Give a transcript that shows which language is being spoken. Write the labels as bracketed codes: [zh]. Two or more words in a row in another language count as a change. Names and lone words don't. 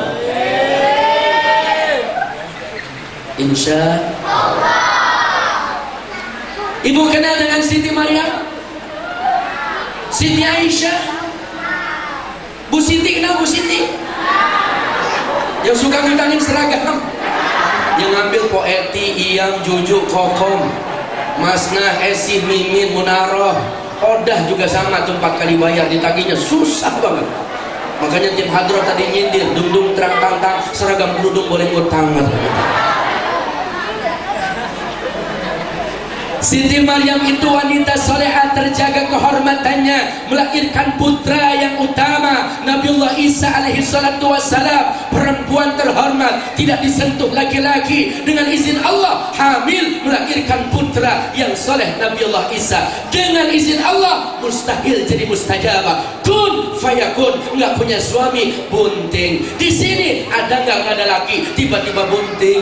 [ar] إن شاء الله. [id] Ibu kenal dengan Siti Maryam, Siti Aisyah, Bu Siti? Kenal Bu Siti? Yang suka ngutangin seragam, yang ngambil Poeti, Iyam, Jujuk, Kokom, Masnah, Esi, Mimin, Munaroh, Odah juga sama tuh 4 kali bayar, ditagihnya susah banget. Makanya tim hadroh tadi nyindir, dung-dung terang tang seragam kerudung boleh ngutang. Siti Maryam itu wanita salehah, terjaga kehormatannya, melahirkan putra yang utama Nabiullah Isa [ar] عليه الصلاة والسلام, [id] perempuan terhormat, tidak disentuh laki-laki. Dengan izin Allah hamil melahirkan putra yang saleh Nabiullah Isa. Dengan izin Allah mustahil jadi mustajabah. [ar] كن فيكون. [id] Nggak punya suami, bunting. Di sini ada nggak ada laki, tiba-tiba bunting.